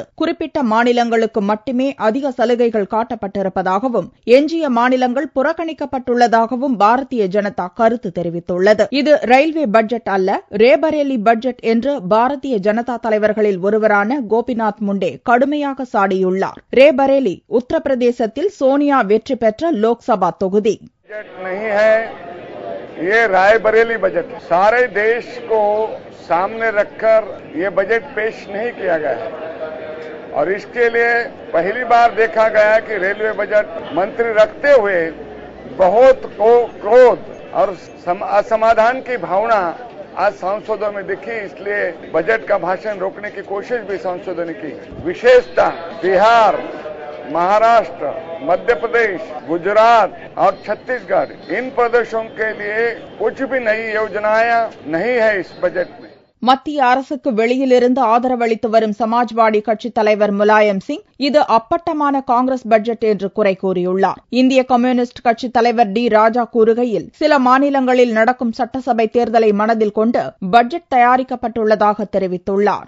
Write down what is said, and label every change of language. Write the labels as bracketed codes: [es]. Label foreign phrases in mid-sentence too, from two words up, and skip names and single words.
[ta] குறிப்பிட்ட மாநிலங்களுக்கு மட்டுமே அதிக சலுகைகள் காட்டப்பட்டிருப்பதாகவும் எஞ்சிய மாநிலங்கள் புறக்கணிக்கப்பட்டுள்ளதாகவும் பாரதிய ஜனதா கருத்து தெரிவித்துள்ளது. இது [en] railway budget [ta] அல்ல, ரேபரேலி பட்ஜெட் என்று பாரதிய ஜனதா தலைவர்களில் ஒருவரான கோபிநாத் முண்டே கடுமையாக சாடியுள்ளார். ரேபரேலி உத்தரப்பிரதேசத்தில் சோனியா வெற்றி பெற்ற லோக்சபா தொகுதி. [hi] ये रायबरेली बजट सारे देश को सामने रखकर ये बजट पेश नहीं किया गया है और इसके लिए पहली बार देखा गया कि [en] railway budget [hi] मंत्री रखते हुए बहुत क्रोध और असमाधान की भावना आज सांसदों में दिखी। इसलिए बजट का भाषण रोकने की कोशिश भी सांसदों ने की। विशेषतः बिहार, महाराष्ट्र, मध्य प्रदेश, गुजरात और छत्तीसगढ़ इन प्रदेशों के लिए कुछ भी नई योजनाएं नहीं है इस बजट में. [ta] மத்திய அரசுக்கு வெளியிலிருந்து ஆதரவளித்து வரும் சமாஜ்வாடி கட்சித் தலைவர் முலாயம் சிங் இது அப்பட்டமான காங்கிரஸ் பட்ஜெட் என்று குறை கூறியுள்ளார். இந்திய கம்யூனிஸ்ட் கட்சித் தலைவர் டி ராஜா கூறுகையில், சில மாநிலங்களில் நடக்கும் சட்டசபை தேர்தலை மனதில் கொண்டு பட்ஜெட் தயாரிக்கப்பட்டுள்ளதாக தெரிவித்துள்ளார்.